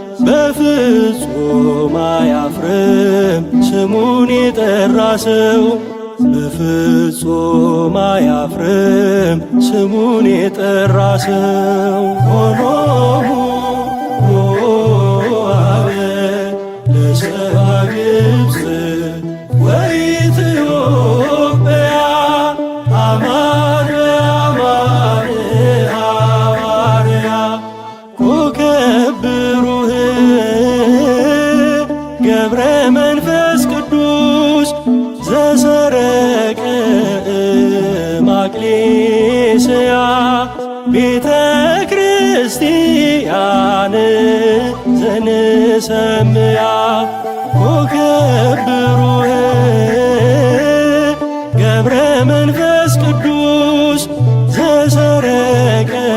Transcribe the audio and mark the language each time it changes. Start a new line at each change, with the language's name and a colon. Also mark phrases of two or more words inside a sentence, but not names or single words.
Amharic: በፍጹም አያፍርም ስሙን የጠራ ሰው። በፍጹም አያፍርም ስሙን የጠራ ሰው።
Geez: ሆኖሙ አበ ለሰብአ ግብፅ ወኢትዮጵያ አማን በአማን ሐዋርያ ኮከብ ብሩህ ገብረ መንፈስ ቅዱስ ዘሰረቀ ማቅሌስያ ቤተ ክርስቲያን ዘንሰምያ ኮከብ ብሩህ ገብረ መንፈስ ቅዱስ ዘሰረቀ